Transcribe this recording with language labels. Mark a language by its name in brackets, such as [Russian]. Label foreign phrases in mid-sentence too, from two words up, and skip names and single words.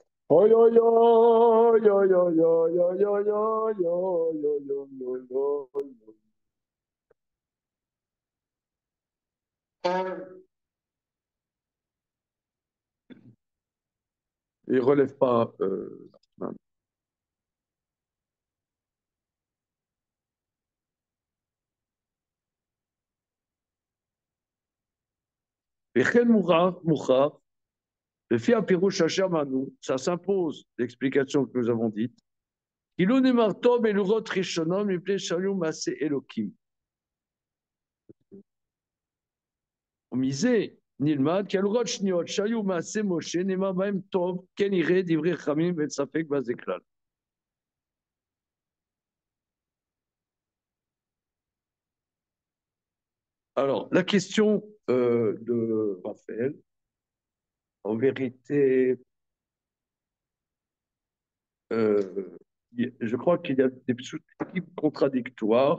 [French] Oi, oi, oi, oi, oi, oi, oi, oi, oi, oi, oi, oi, oi. Il ne relève pas. [Hebrew] וכן מוכרח, לפי הפירוש אשר מנו, [French] ça s'impose l'explication que nous avons dite, [Hebrew] כאילו נאמר טוב בלוחות ראשונות מפני שהיו מעשה אלוקים. ומזה נלמד כי הלוחות שניות שהיו מעשה משה נאמר בהם טוב, כן יראה דברי חכמים ואין ספק בזה כלל. [French] Alors, la question de Raphaël, en vérité, je crois qu'il y a des sous-types contradictoires.